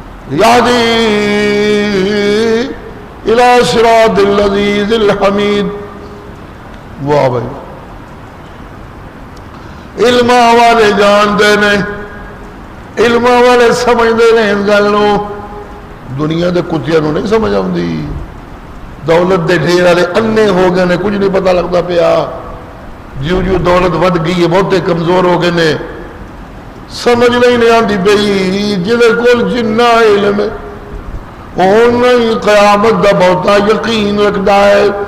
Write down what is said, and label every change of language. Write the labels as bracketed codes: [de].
[ar] يَهْدِي إِلَى صِرَاطِ الْعَزِيزِ الْحَمِيدِ. [pa] واہ بھائی، علم والے جانتے نے، علم والے سمجھتے ہیں اس گل نو. دنیا دے کتیاں نو نہیں سمجھ آتی. دولت دے ڈھیر والے انے ہو گئے نے، کچھ نہیں پتا لگتا پیا. جیوں جیوں دولت ود گئی ہے بہتے کمزور ہو گئے نے. سمجھ نہیں آتی بھئی جہاں کول جنہ علم ہے اونا ہی قیامت دا بہتا یقین رکھتا ہے.